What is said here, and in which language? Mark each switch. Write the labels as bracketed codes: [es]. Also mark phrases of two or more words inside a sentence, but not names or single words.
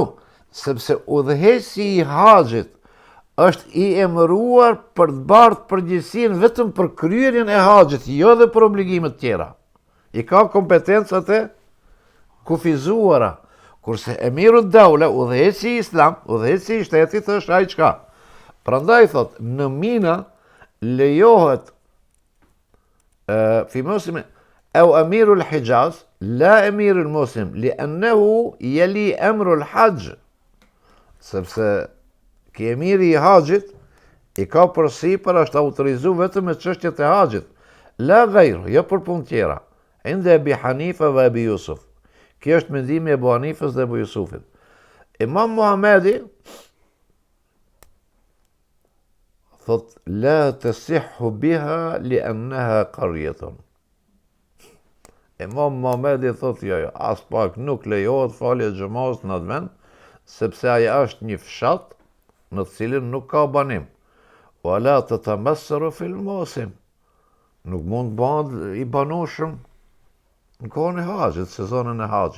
[sq] Sepse udhëheqësi i haxhit është i emëruar për të bardhë përgjegjësinë vetëm për kryerjen e haxhit, jo dhe për obligimet tjera. I ka kompetencat e kufizuara. Kurse [ar] أمير الدولة, [sq] udhëheqësi i islam, udhëheqësi i shtetit është ai çka. Prandaj thot, në Mina lejohet [ar] في مسلم أو أمير الحجاز لا أمير المسلمين لأنه يلي أمر الحج. [sq] Sepse ki emiri i haxhit i ka përsipër është autorizu vetëm me çështjet e haxhit, [ar] لا غير, [sq] jo për punë tjera. Inde Abi Hanifa dhe Abi Yusuf. Kjo është mendimi e Ebu Hanifës dhe Ebu Jusufit. Imam Muhamedi thot, [ar] لا تصح بها لأنها قرية. [sq] Imam Muhamedi thot, jo, as pak nuk lejohet falje xhamas në atë vend, sepse ajo është një fshat në të cilin nuk ka banim. [ar] ولا تتمصر في الموسم. [sq] Nuk mund bëhet i banueshëm në kohën e haxhit, sezonin e haxhit.